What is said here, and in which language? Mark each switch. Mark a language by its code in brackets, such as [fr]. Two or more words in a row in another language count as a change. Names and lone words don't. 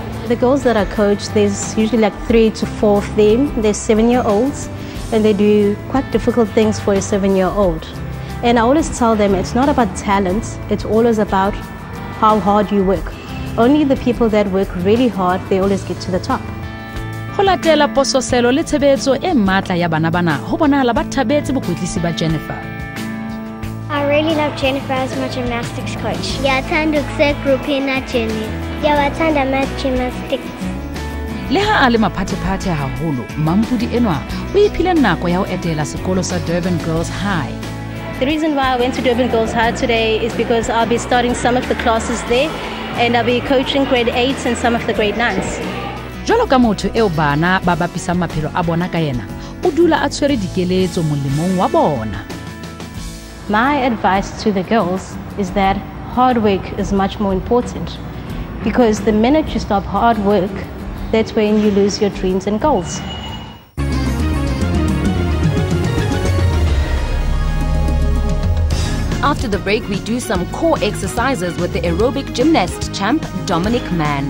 [en] The girls that I coach, there's usually like 3 to 4 of them. They're 7-year-olds, and they do quite difficult things for a 7-year-old. And I always tell them it's not about talent, it's always about how hard you work. Only the people that work really hard, they always get to the top. [st] Ho latela pososelo le tshebetso e matla ya bana bana ho bonahala ba thabetse bokwetlisi ba Jennifer. [en] I really love Jennifer as my gymnastics coach. [zu] Ngiyathanda ukusegroupini Jenny. Ngiyawathanda ama-gymnastics. [st] Le ha a le maphathephathe haholo, mampudi enwa o iphile nako ya ho etela sekolo sa Durban Girls High. [en] The reason why I went to Durban Girls High today is because I'll be starting some of the classes there, and I'll be coaching grade 8s and some of the grade 9s. [st] Jwalo ka motho eo bana ba bapisang maphelo a bona ka yena, o dula a tshwere dikeletso molemong wa bona. [en] My advice to the girls is that hard work is much more important, because the minute you stop hard work, that's when you lose your dreams and goals. After the break, we do some core exercises with the aerobic gymnast champ, Dominic Mann.